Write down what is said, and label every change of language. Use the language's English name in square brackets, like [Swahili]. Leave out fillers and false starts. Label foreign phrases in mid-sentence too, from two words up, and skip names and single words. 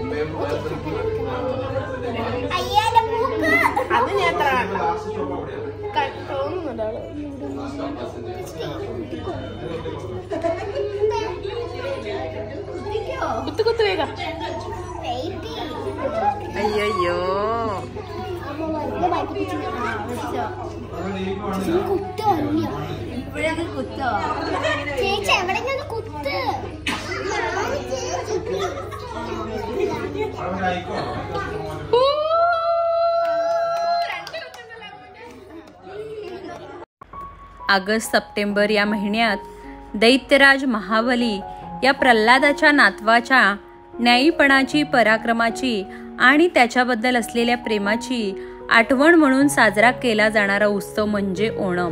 [Malayalam] അത് ഞാൻ തോന്നുന്നുണ്ടോ കുത്തു കുത്തു വേഗം. അയ്യോ ഇപ്പോഴൊക്കെ കുത്തോ ചേച്ചി എവിടെയെങ്കിലും കുത്ത്. [Marathi] ऑगस्ट सप्टेंबर या महिन्यात दैत्यराज महाबली या प्रल्हादाच्या नातवाच्या न्यायीपणाची, पराक्रमाची आणि त्याच्याबद्दल असलेल्या प्रेमाची आठवण म्हणून साजरा केला जाणारा उत्सव म्हणजे ओणम.